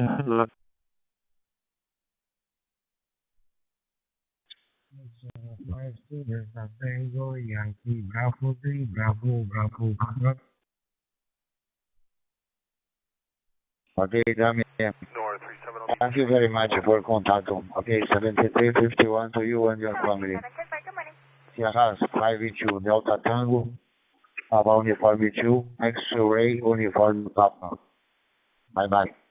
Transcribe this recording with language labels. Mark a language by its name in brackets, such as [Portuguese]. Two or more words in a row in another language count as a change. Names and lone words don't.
[English] 5 to Delta Tango, Yankee Bravo 3, Bravo, Bravo. Okay, Damian. Thank you very much for contact. Okay, 7351 to you and your family. Sierra 5 2, Delta Tango, Papa Uniforme 2, X-ray Uniforme Papa. Bye-bye.